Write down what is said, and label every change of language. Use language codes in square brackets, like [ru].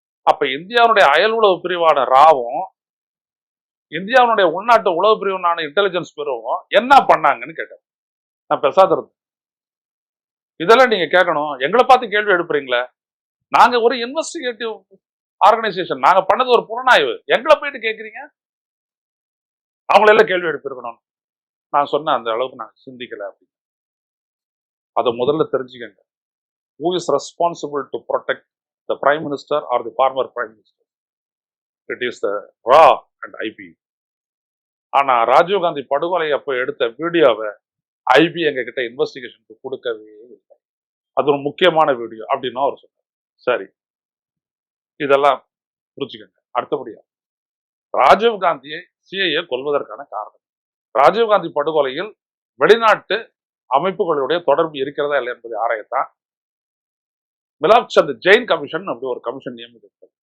[ta] அப்ப இந்தியாவுடைய அயல் உளவு பிரிவான ராவும் இந்தியாவுடைய உள்நாட்டு உளவு பிரிவான இன்டெலிஜென்ஸ் பிரிவும் என்ன பண்ணாங்கன்னு கேட்டேன். நான் பெசாத இருந்தேன். இதெல்லாம் நீங்க கேட்கணும். எங்களை பார்த்து கேள்வி எழுப்புறீங்களே. நாங்க ஒரு இன்வெஸ்டிகேட்டிவ் ஆர்கனைசேஷன், நாங்க பண்ணது ஒரு புலனாய்வு, எங்களை போயிட்டு கேட்குறீங்க? அவங்களெல்லாம் கேள்வி எழுப்பியிருக்கணும். நான் சொன்னேன் அந்த அளவுக்கு நாங்கள் சிந்திக்கல அப்படின்னு. அதை முதல்ல தெரிஞ்சுக்கங்க. [en] Who is responsible to protect the Prime Minister or the former Prime Minister? It is the RA and IP. [ta] ஆனா ராஜீவ்காந்தி படுகொலை அப்போ எடுத்த வீடியோவை ஐபி எங்க கிட்ட இன்வெஸ்டிகேஷனுக்கு கொடுக்கவே இல்லை. அது ஒரு முக்கியமான வீடியோ அப்படின்னு அவர் சொன்னார். சரி, இதெல்லாம் புரிஞ்சுக்கங்க. அடுத்தபடியா ராஜீவ்காந்தியை சிஐஏ கொல்வதற்கான காரணம், ராஜீவ்காந்தி படுகொலையில் வெளிநாட்டு அமைப்புகளுடைய தொடர்பு இருக்கிறதா இல்லை என்பதை ஆராயத்தான் மிலாப் சந்த் ஜெயின் கமிஷன் அப்படி ஒரு கமிஷன் நியமித்தது.